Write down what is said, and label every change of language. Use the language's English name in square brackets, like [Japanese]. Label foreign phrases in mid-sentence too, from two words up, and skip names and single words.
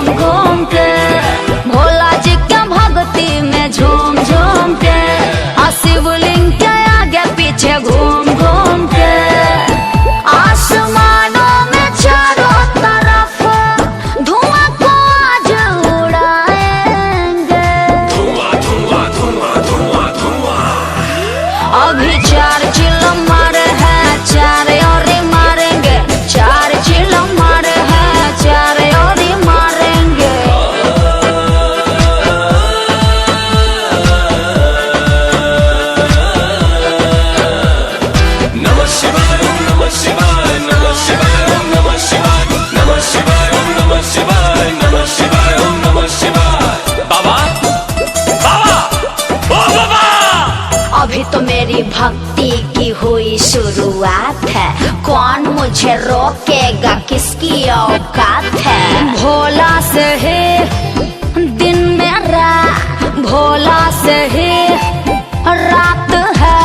[Hindi] घूम के भोला जी के भक्ति में झूम झूम के शिवलिंग के आगे पीछे घूम घूम के आसमानों में चारों तरफ धुआं को आज उड़ाएंगे। धुआं धुआं धुआं धुआं धुआं। अभी 4 चिलम मारे हैं 4 और मारेंगे 4 चिलम मारे हैं 4 और मारेंगे। [Sanskrit] नमः शिवाय नमः शिवाय नमः शिवाय नमः शिवाय नमः शिवाय नमः शिवाय नमः शिवाय नमः शिवाय। [Hindi] बाबा बाबा ओ बाबा। अभी तो मेरी भक्ति की हुई शुरुआत है, कौन मुझे रोकेगा, किसकी औकात है। भोला से ही दिन मेरा, भोला से ही रात है।